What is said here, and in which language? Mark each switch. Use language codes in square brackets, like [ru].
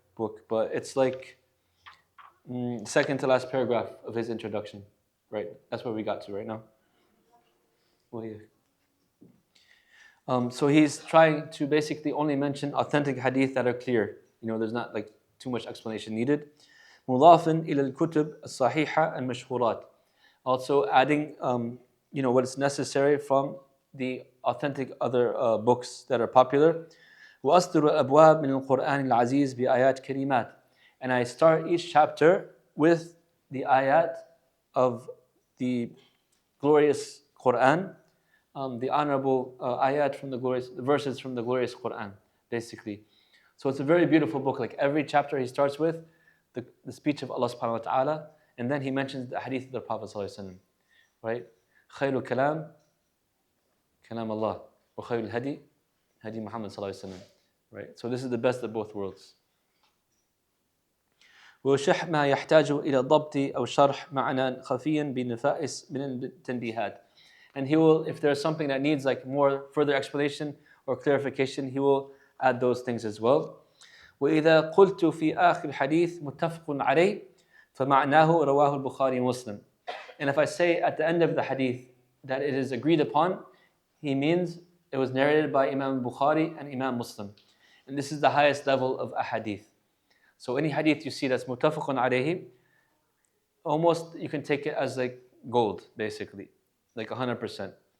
[en] book, but it's like second to last paragraph of his introduction. Right, that's where we got to right now. Well, yeah. So he's trying to basically only mention authentic hadith that are clear. There's not like too much explanation needed. [ar] مضاف إلى الكتب الصحيحة المشهورات. [en] Also adding, what is necessary from the authentic other books that are popular. [ar] وأصدر أبواب من القرآن العزيز بآيات كريمات. [en] And I start each chapter with the ayat of the glorious Quran, the honorable ayat from the verses from the glorious Quran, basically. So it's a very beautiful book. Like every chapter he starts with the speech of Allah subhanahu wa ta'ala, and then he mentions the hadith of the Prophet sallallahu alaihi wasallam. Right? [ar] خير الكلام كلام الله وخير الهدي هدي Muhammad sallallahu alaihi wasallam. [en] Right? So this is the best of both worlds. [ar] وشح ما يحتاج إلى ضبط أو شرح معنى خفيا بنفائس من التنبيهات. [en] And he will, if there's something that needs like more further explanation or clarification, he will add those things as well. [ar] وإذا قلت في آخر الحديث متفق عليه فمعناه رواه البخاري ومسلم. [en] And if I say at the end of the hadith that it is agreed upon, he means it was narrated by Imam Bukhari and Imam Muslim. And this is the highest level of a hadith. So any hadith you see that's muttafaqun alayhi, almost you can take it as like gold, basically, like 100%.